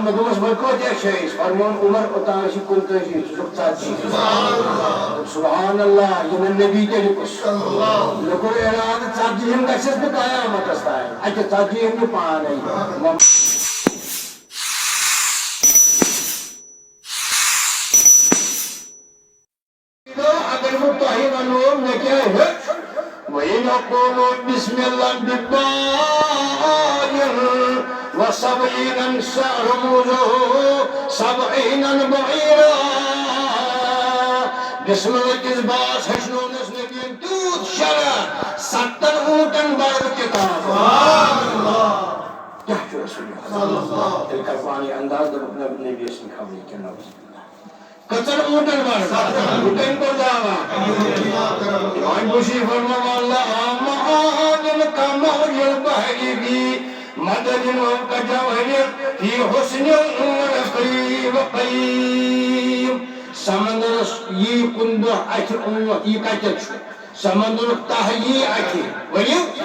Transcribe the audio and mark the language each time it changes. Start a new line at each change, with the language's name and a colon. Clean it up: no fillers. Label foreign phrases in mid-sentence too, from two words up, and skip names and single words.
Kashmiri: مےٚ دوٚپمَس وۄنۍ کۭتیاہ چھِ أسۍ فرمون عمر اوٚتام چھِ 85 ژٕ چھُکھ 40 سبحان اللہ یہِ نہٕ نبی طریٖقس مےٚ کوٚر اِرادٕ 40 گژھٮ۪س بہٕ قیامتس تانۍ اَتہِ 40 نہٕ پانے اگر بہٕ تۄہہِ وَنو مےٚ کیٛاہ ہیوٚچھ
Arabic: وَإِنْ يَقُولُوا بِسْمِ اللَّهِ وَسَبْعِينَ رُمُوزُهُ 70 بَعِيرًا
Kashmiri: بسم اللہ کِس باس ہیٚچھنونَس نبیَن تیوٗت شرح 70 اوٗنٹن بَرٕ کِتاب کیٛاہ چھُ رسول تیٚلہِ کر پانے انداز دوٚپُکھ نبی ٲسۍ نہٕ خبرٕے کیٚنٛہہ کٔژن اوٗنٹن بَرٕ کٔمۍ کوٚر دعوا اِمام بُشری فرماوان
Arabic: لَعَامَ كَمَوْجِ الْبَحْرِ فِي مَدَدٍ وَكَجَوْهَرٍ فِي حُسْنٍ وَقِيمٍ
Kashmiri: سمندرس یی کُنہِ دۄہ اَتھِ اونٛت یہِ کَتٮ۪تھ چھُ سمندرُک تَہہ یی اَتھِ ؤنِو